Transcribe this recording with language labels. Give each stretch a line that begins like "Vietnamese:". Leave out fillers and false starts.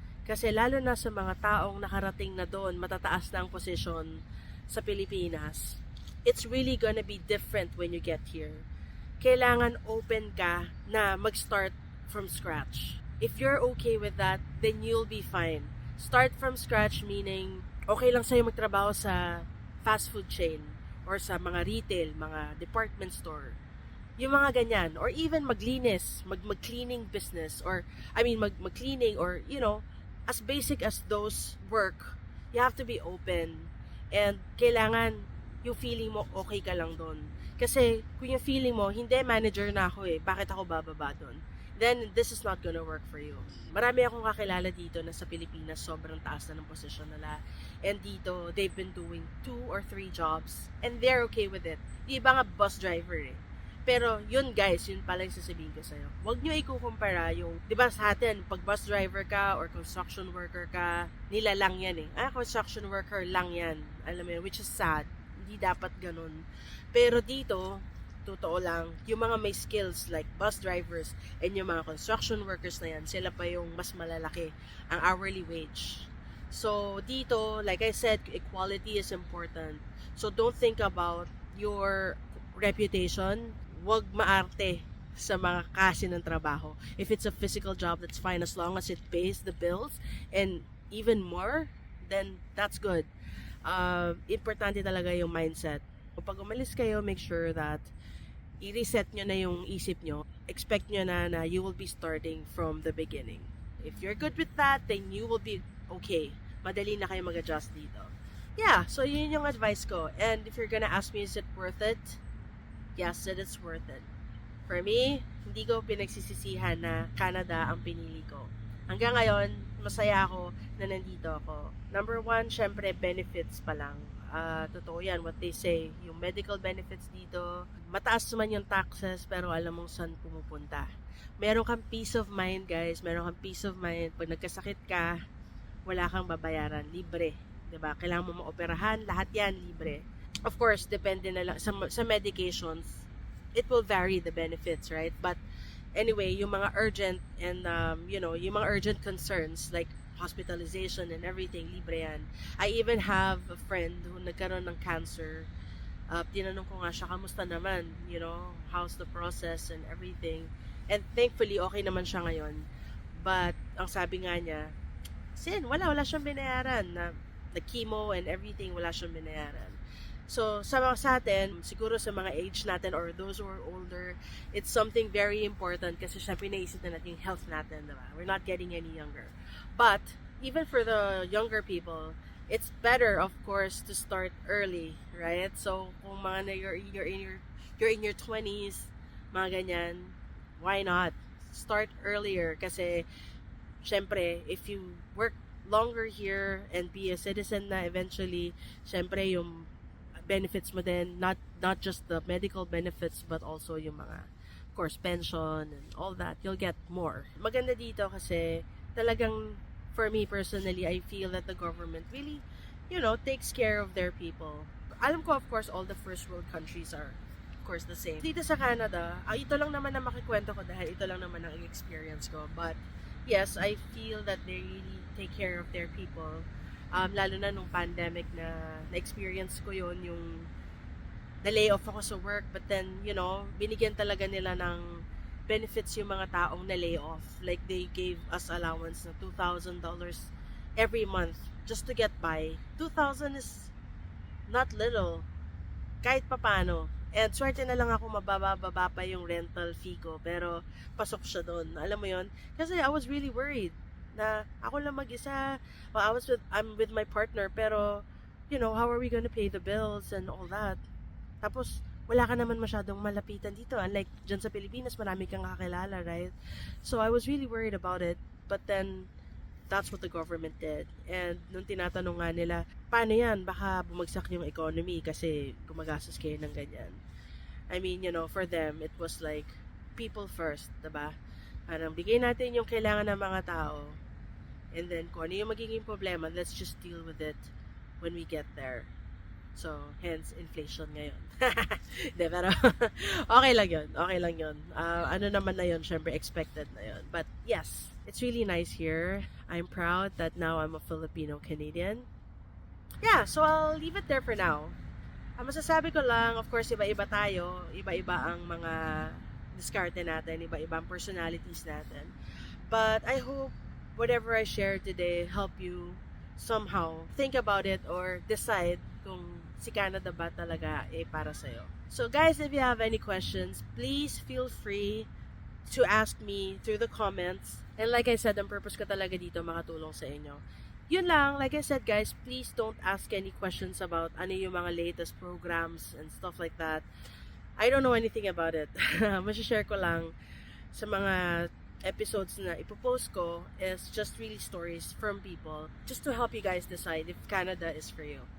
Filipino: Kasi lalo na sa mga taong nakarating na doon, matataas na ang posisyon sa Pilipinas,
English: it's really gonna be different when you get here.
Filipino: Kailangan open ka na mag-start from scratch.
English: If you're okay with that, then you'll be fine. Start from scratch meaning,
Filipino: okay lang sa'yo magtrabaho sa fast food chain. or sa mga retail, mga department store. Yung mga ganyan.
English: Or even maglinis, mag-cleaning business, or, mag-cleaning, or, as basic as those work, you have to be open.
Filipino: And kailangan yung feeling mo okay ka lang doon. Kasi kung yung feeling mo, hindi, manager na ako bakit ako bababa doon?
English: Then this is not gonna work for you.
Filipino: Marami akong kakilala dito na sa Pilipinas, sobrang taas na ng posisyon nila.
English: And dito, they've been doing 2 or 3 jobs and they're okay with it.
Filipino: Yung iba nga bus driver Pero yun guys, yun pala yung sasabihin ko sa'yo. Huwag nyo ikukumpara yung, di ba sa atin, pag bus driver ka or construction worker ka, nila lang yan construction worker lang yan. Alam mo yun,
English: which is sad.
Filipino: Hindi dapat ganun. Pero dito, totoo lang, yung mga may skills like bus drivers and yung mga construction workers na yan, sila pa yung mas malalaki ang hourly wage.
English: So, dito, like I said, equality is important. So, don't think about your reputation.
Filipino: Huwag maarte sa mga kasi ng trabaho.
English: If it's a physical job, that's fine as long as it pays the bills and even more, then that's good.
Filipino: Importante talaga yung mindset. Pag umalis kayo,
English: make sure that
Filipino: i-reset nyo na yung isip nyo.
English: Expect nyo na you will be starting from the beginning. If you're good with that, then you will be okay.
Filipino: Madali na kayo mag-adjust dito. Yeah, so yun yung advice ko.
English: And if you're gonna ask me, is it worth it? Yes, it is worth it.
Filipino: For me, hindi ko pinagsisisihan na Canada ang pinili ko. Hanggang ngayon, masaya ako na nandito ako. Number 1, syempre, benefits pa lang. Totoo yan,
English: what they say,
Filipino: yung medical benefits dito, mataas naman yung taxes, pero alam mong saan pumupunta. Meron kang peace of mind, guys, meron kang peace of mind. Pag nagkasakit ka, wala kang babayaran, libre. Diba? Kailangan mo maoperahan, lahat yan, libre. Of course, depende na lang, sa medications,
English: it will vary the benefits, right? But anyway, yung mga urgent and, yung mga urgent concerns, like hospitalization and everything, libre yan. I even have a friend who
Filipino: nagkaroon ng cancer. Tinanong ko nga siya, kamusta naman?
English: How's the process and everything?
Filipino: And thankfully, okay naman siya ngayon. But, ang sabi nga niya, wala siyang binayaran na chemo and everything, wala siyang binayaran. So, sa atin, siguro sa mga age natin
English: or those who are older, it's something very important
Filipino: kasi syempre naisip na natin yung health natin, diba?
English: We're not getting any younger. But, even for the younger people, it's better, of course, to start early, right? So, kung you're in your 20s, mga ganyan, why not? Start earlier kasi, syempre, if you work longer here and be a citizen na eventually, syempre, yung benefits mo din, not just the medical benefits, but also yung mga, of course, pension and all that, you'll get more.
Filipino: Maganda dito kasi, talagang,
English: for me personally, I feel that the government really, takes care of their people. Alam ko, of course, all the first world countries are, of course, the same.
Filipino: Dito sa Canada, ito lang naman na makikwento ko dahil ito lang naman ang experience ko.
English: But, yes, I feel that they really take care of their people.
Filipino: Lalo na nung pandemic na-experience ko yon, yung na-lay off ako sa work, but then, binigyan talaga nila ng benefits yung mga taong na-lay off.
English: Like, they gave us allowance na $2,000 every month just to get by. 2,000 is not little. Kahit papano.
Filipino: And swerte na lang ako mababa pa yung rental fee ko. Pero, pasok siya doon. Alam mo yon?
English: Kasi I was really worried na ako lang mag-isa. Well, I'm with my partner, pero, how are we gonna pay the bills and all that?
Filipino: Tapos, wala ka naman masyadong malapitan dito. Unlike dyan sa Pilipinas, marami kang kakilala, right?
English: So, I was really worried about it. But then, that's what the government did.
Filipino: And nung tinatanong nga nila, paano yan? Baka bumagsak yung economy kasi gumagastos kayo ng ganyan.
English: I mean, for them, it was like, people first, diba?
Filipino: Parang bigay natin yung kailangan ng mga tao.
English: And then,
Filipino: kung ano yung magiging problema,
English: let's just deal with it when we get there.
Filipino: So, hence, inflation ngayon. Hindi, pero, okay lang yun. Okay lang yun. Ano naman na yun, syempre, expected na yun.
English: But, yes, it's really nice here. I'm proud that now I'm a Filipino-Canadian. Yeah, so I'll leave it there for now.
Filipino: Ang masasabi ko lang, of course, iba-iba tayo. Iba-iba ang mga diskarte natin. Iba-iba ang personalities natin.
English: But, I hope whatever I share today help you somehow think about it or decide kung
Filipino: si Canada ba talaga para sa'yo.
English: So guys, if you have any questions, please feel free to ask me through the comments.
Filipino: And like I said, ang purpose ko talaga dito makatulong sa inyo.
English: Yun lang, like I said guys, please don't ask any questions about ano yung mga latest programs and stuff like that. I don't know anything about it.
Filipino: Masishare ko lang sa mga episodes na ipopost ko
English: is just really stories from people just to help you guys decide if Canada is for you.